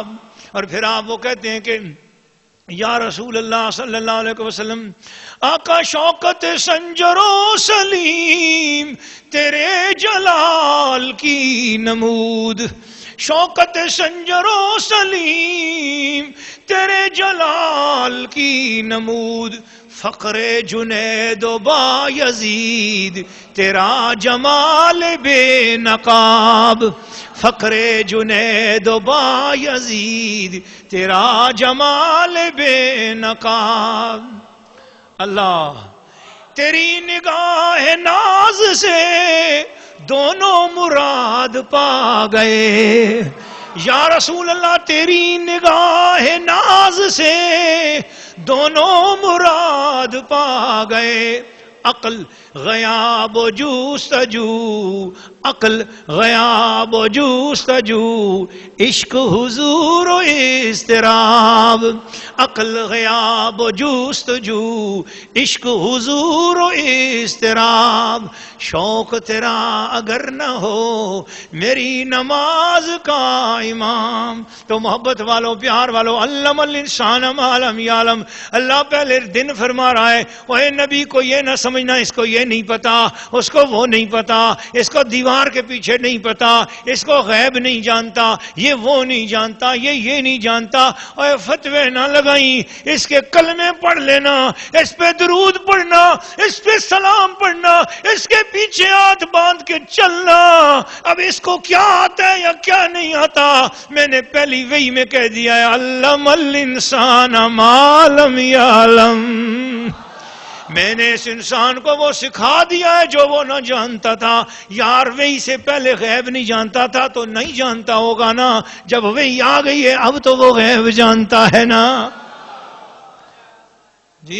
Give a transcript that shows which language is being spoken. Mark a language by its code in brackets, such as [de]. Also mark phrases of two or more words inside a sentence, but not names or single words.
[ur] اور پھر آپ وہ کہتے ہیں کہ [ar] یا رسول اللہ صلی اللہ علیہ وسلم، [ur] آقا شوکت سنجر و سلیم تیرے جلال کی نمود. شوکت سنجر و سلیم تیرے جلال کی نمود. فقر جنید و با یزید تیرا جمال بے نقاب. فقر جنید و با یزید تیرا جمال بے نقاب. اللہ تیری نگاہ ناز سے دونوں مراد پا گئے. [ar] یا رسول اللہ [ur] تیری نگاہ ناز سے دونوں مراد پا گئے. عقل غیاب و جستجو عقل غیاب و جوستجو، عشق حضور و اضطراب، عقل غیاب و جوستجو، عشق حضور و اضطراب، شوق تیرا اگر نہ ہو میری نماز کا امام۔ تو محبت والو، پیار والو، [ar] علم الانسان ما لم یعلم، [ur] اللہ پہلے دن فرما رہا ہے وہ نبی کو یہ نہ سمجھنا اس کو یہ نہیں پتا، اس کو وہ نہیں پتا، اس کو دیوار کے پیچھے نہیں پتا، اس کو غیب نہیں جانتا، یہ وہ نہیں جانتا، یہ نہیں جانتا، اور فتوے نہ لگائیں، اس کے کلمے پڑھ لینا، اس پہ درود پڑھنا، اس پہ سلام پڑھنا، اس کے پیچھے ہاتھ باندھ کے چلنا۔ اب اس کو کیا آتا ہے یا کیا نہیں آتا، میں نے پہلی وحی میں کہہ دیا ہے [ar] علم الانسان ما لم یعلم، [ur] میں نے اس انسان کو وہ سکھا دیا ہے جو وہ نہ جانتا تھا۔ یار وحی سے پہلے غیب نہیں جانتا تھا تو نہیں جانتا ہوگا نا، جب وحی آ گئی ہے اب تو وہ غیب جانتا ہے نا جی۔